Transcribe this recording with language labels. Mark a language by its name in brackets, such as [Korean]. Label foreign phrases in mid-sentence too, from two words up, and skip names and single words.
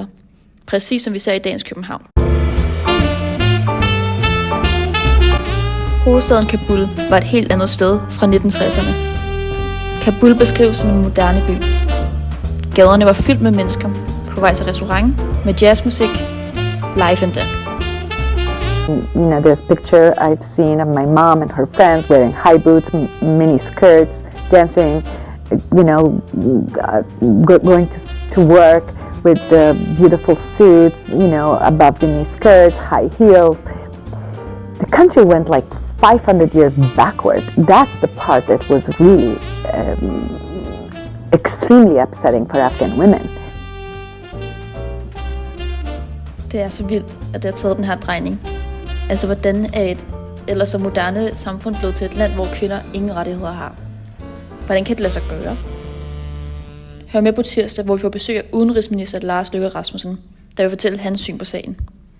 [Danish] Præcis som vi ser i dagens København. Hovedstaden Kabul var et helt andet sted fra 1960'erne. Kabul beskrives som en moderne by. Gaderne var fyldt med mennesker på vej til restaurant med jazzmusik, [English] live and dead. You know, there's a picture I've seen of my mom and her friends wearing high boots, mini skirts, dancing, you know, going to work with beautiful suits, you know, above the knee skirts, high heels. The country went like 500 years backward. That's the part that was really extremely upsetting for Afghan women. [Danish] Det er så vildt, at det har taget den her drejning. Altså, hvordan er et ellers så moderne samfund blevet til et land, hvor kvinder ingen rettigheder har? Hvordan kan det lade sig gøre? Hør med på tirsdag, hvor vi får besøg af udenrigsminister Lars Løkke Rasmussen, der vil fortælle hans syn på sagen.